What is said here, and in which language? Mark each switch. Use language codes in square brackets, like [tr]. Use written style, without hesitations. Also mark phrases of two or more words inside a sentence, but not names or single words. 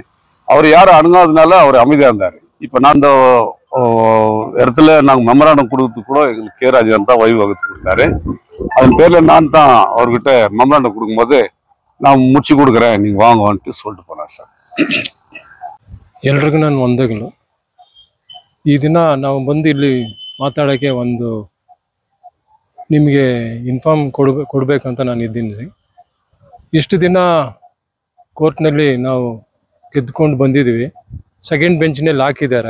[ta] அவர் யாரும் அணுகாததுனால அவர் அமைதியாக இருந்தார். இப்போ நான் இந்த இடத்துல நாங்கள் மெமராண்டம் கொடுக்கறதுக்கு கூட எங்களுக்கு கே ராஜேந்திரன் தான் வழிவகுத்து கொடுத்தாரு. அதன் பேரில் நான் தான் அவர்கிட்ட மெமராண்டம் கொடுக்கும்போது நான் முடிச்சு கொடுக்குறேன், நீங்கள் வாங்கன்ட்டு சொல்லிட்டு போனார் சார். [kn] ಎಲ್ರಿಗೂ ನಾನು ವಂದನೆಗಳು. ಈ ದಿನ ನಾವು ಬಂದು ಇಲ್ಲಿ ಮಾತಾಡೋಕ್ಕೆ ಒಂದು ನಿಮಗೆ ಇನ್ಫಾರ್ಮ್ ಕೊಡಬೇಕಂತ ನಾನು ಇದ್ದೀನಿ. ಇಷ್ಟು ದಿನ ಕೋರ್ಟ್ನಲ್ಲಿ ನಾವು ಗೆದ್ದುಕೊಂಡು ಬಂದಿದ್ದೀವಿ. [en] second benchನಲ್ಲಿ [kn] ಹಾಕಿದ್ದಾರೆ.